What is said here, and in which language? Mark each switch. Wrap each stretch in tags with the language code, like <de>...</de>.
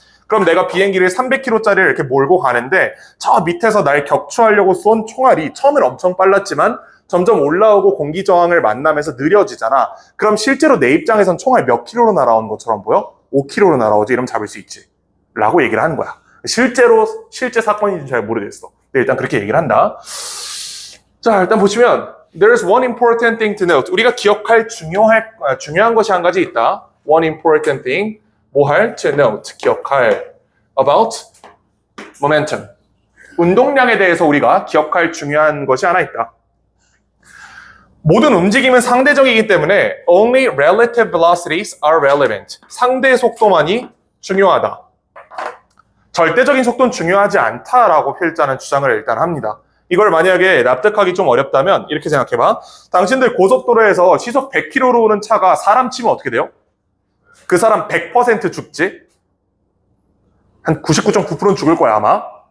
<ko>그럼 내가 비행기를 300km짜리를 이렇게 몰고 가는데 저 밑에서 날 격추하려고 쏜 총알이 처음엔 엄청 빨랐지만 점점 올라오고 공기저항을 만나면서 느려지잖아. 그럼 실제로 내 입장에선 총알 몇 킬로로 날아온 것처럼 보여? 5km로 날아오지. 이러면 잡을 수 있지. 라고 얘기를 하는 거야. 실제 사건인지 잘 모르겠어. 근데 일단 그렇게 얘기를 한다. 자, 일단 보시면</ko> <en>There's one important thing to note.</en> <ko>우리가 기억할 중요한 것이 한 가지 있다.</ko> <en>One important thing.</en> <ko>뭐 할?</ko> <en>To note.</en> <ko>기억할.</ko> <en>About momentum.</en> <ko>운동량에 대해서 우리가 기억할 중요한 것이 하나 있다. 모든 움직임은 상대적이기 때문에</ko> <en>only relative velocities are relevant.</en> <ko>상대 속도만이 중요하다. 절대적인 속도는 중요하지 않다라고 필자는 주장을 일단 합니다. 이걸 만약에 납득하기 좀 어렵다면 이렇게 생각해봐. 당신들 고속도로에서 시속 100km로 오는 차가 사람 치면 어떻게 돼요? 그 사람 100% 죽지? 한 99.9%는 죽을 거야 아마.</ko>